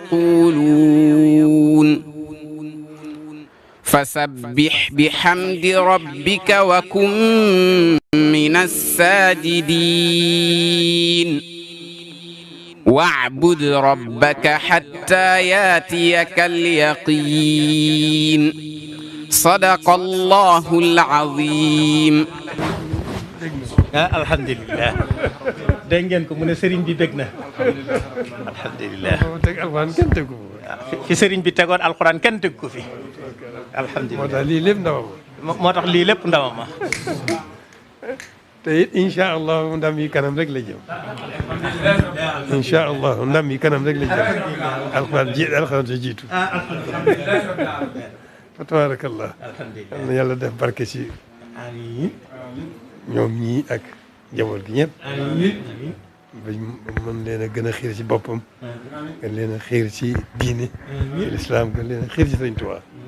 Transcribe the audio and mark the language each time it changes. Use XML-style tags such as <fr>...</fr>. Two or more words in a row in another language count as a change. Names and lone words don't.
<ar>يقولون فسبح بحمد ربك وكن من الساجدين واعبد ربك حتى ياتيك اليقين صدق الله العظيم.</ar> <wo>alhamdulilah dégg ngeen ko mu ne sëriñ bi bég na alhamdulilah fi sëriñ bi tegoon alxuraan kenn teg ko fi alhamdulilah moo tax lii lépp ndamam moo tax lii lépp ndamam ma te it</wo> <ar>إن شاء الله</ar> <wo>ndam yi kanam rek la jëm</wo> <ar>إن شاء الله</ar> <wo>ndam yi kanam rek la jëm alxuraan sa jiitu fa tabarakallah am na yàlla def barke ci ñoom ñii ak njaboot gi ñëpp ba mën leen a gën a xiir ci boppam gën leen a xiir ci diine ci lislaam gën leen a xiir ci Sëriñ Tuubaa</wo>